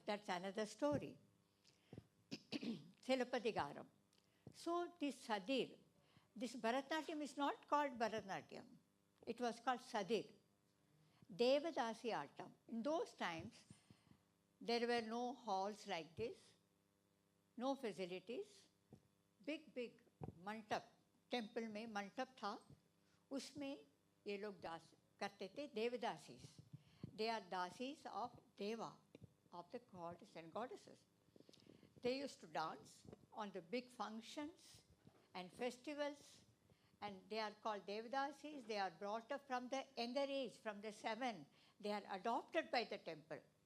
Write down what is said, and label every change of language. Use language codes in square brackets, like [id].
[en] That's another story. Silapadigaram. So this Sadir, this Bharatanatyam is not called Bharatanatyam. It was called Sadir. Devadasi Atam. In those times, there were no halls like this, no facilities. [hi] Big मंडप, temple में मंडप था, उसमें ये लोग दास करते थे, devadasis. [en] They are dasis of Deva, of the gods and goddesses. They used to dance on the big functions and festivals, and they are called Devadasis. They are brought up from the younger age, from the 7. They are adopted by the temple.